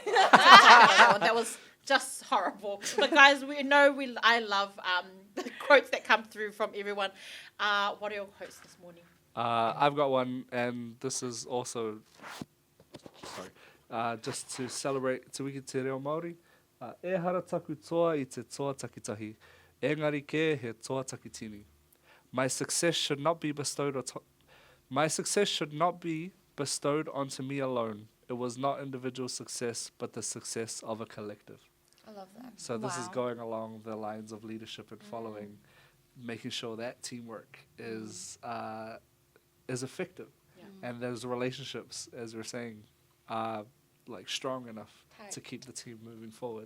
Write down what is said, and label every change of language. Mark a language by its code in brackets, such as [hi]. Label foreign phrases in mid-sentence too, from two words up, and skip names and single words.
[en] That was just horrible. But guys, we know I love the quotes that come through from everyone. What are your quotes this morning? I've got one, and this is also just to celebrate Te Wiki Te Reo Māori. [mi] E hara taku toa I te toa takitahi. Engari ke he toa takitini. [en] My success should not be bestowed onto me alone. It was not individual success, but the success of a collective. I love that. So this is Wow. going along the lines of leadership and following, making sure that teamwork is effective, and those relationships, as we're saying, are like strong enough to keep the team moving forward.